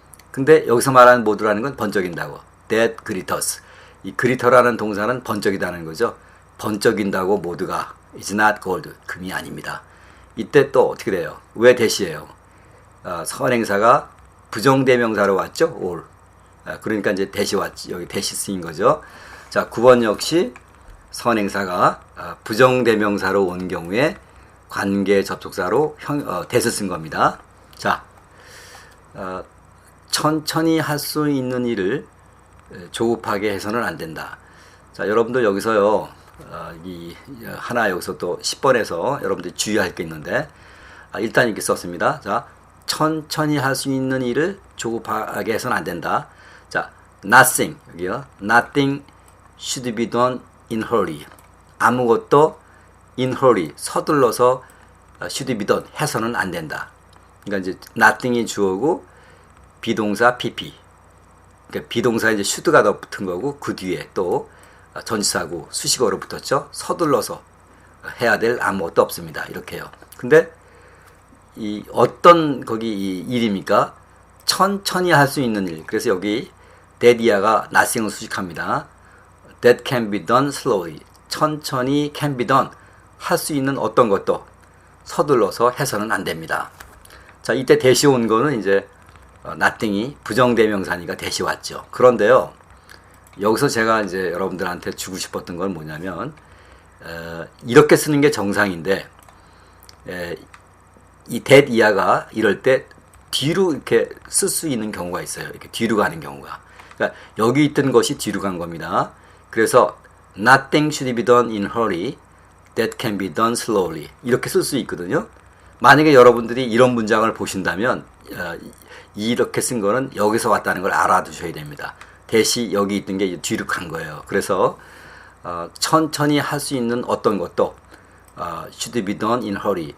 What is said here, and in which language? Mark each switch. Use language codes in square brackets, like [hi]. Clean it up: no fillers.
[ko] 근데 여기서 말하는 모두라는 건 번쩍인다고. [en] That glitters. [ko] 이 glitter라는 동사는 번쩍이다는 거죠. 번쩍인다고 모두가 [en] is not gold. [ko] 금이 아닙니다. 이때 또 어떻게 돼요? 왜 대시예요? 선행사가 부정대명사로 왔죠? [en] all. [ko] 그러니까 이제 대시 왔지. 여기 대시 쓰인 거죠. 자, 9번 역시 선행사가 부정대명사로 온 경우에 관계 접속사로 대서 쓴 겁니다. 자, 천천히 할 수 있는 일을 조급하게 해서는 안 된다. 자, 여러분들 여기서요, 이 하나 여기서 또 10번에서 여러분들이 주의할 게 있는데, 일단 이렇게 썼습니다. 자, 천천히 할 수 있는 일을 조급하게 해서는 안 된다. 자, nothing, 여기요. [en] nothing should be done in hurry. [ko] 아무것도 [en] in hurry, [ko] 서둘러서 [en] should be done, [ko] 해서는 안 된다. 그러니까 이제 nothing이 주어고 비동사 pp. 그러니까 비동사에 이제 should가 더 붙은 거고 그 뒤에 또 전치사고 수식어로 붙었죠. 서둘러서 해야 될 아무것도 없습니다. 이렇게요. 근데 이 어떤 거기 이 일입니까? 천천히 할 수 있는 일. 그래서 여기 that 이하가 nothing을 수식합니다. [en] that can be done slowly. [ko] 천천히 [en] can be done. [ko] 할 수 있는 어떤 것도 서둘러서 해서는 안 됩니다. 자, 이때 대시 온 거는 이제 nothing이 부정대명사니까 대시 왔죠. 그런데요, 여기서 제가 이제 여러분들한테 주고 싶었던 건 뭐냐면, 이렇게 쓰는 게 정상인데, 이 that 이하가 이럴 때 뒤로 이렇게 쓸 수 있는 경우가 있어요. 이렇게 뒤로 가는 경우가. 그러니까 여기 있던 것이 뒤로 간 겁니다. 그래서 [en] nothing should be done in hurry. That can be done slowly. [ko] 이렇게 쓸 수 있거든요. 만약에 여러분들이 이런 문장을 보신다면 이렇게 쓴 거는 여기서 왔다는 걸 알아두셔야 됩니다. 대시 여기 있던 게 뒤로 간 거예요. 그래서 천천히 할 수 있는 어떤 것도 [en] should be done in hurry.